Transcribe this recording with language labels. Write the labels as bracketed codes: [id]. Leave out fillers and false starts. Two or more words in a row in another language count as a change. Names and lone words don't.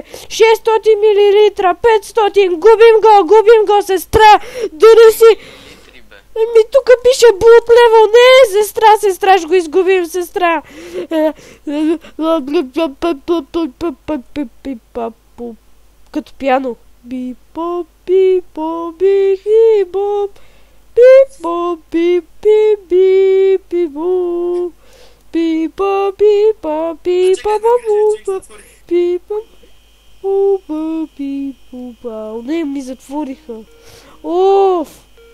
[bg] 600 мл, 500, губим го, сестра! Донеси! Еми, тук пише [en] Blood Level, [bg] не, сестра, ще го изгубим, сестра! Като пиано. Би-боп, би-боп, би-боп. Би-боп, би-би-би-би-боп. Би-боп, би-боп, би-боп, би-боп. Би-боп, би-боп. Не, ми затвориха. Оф!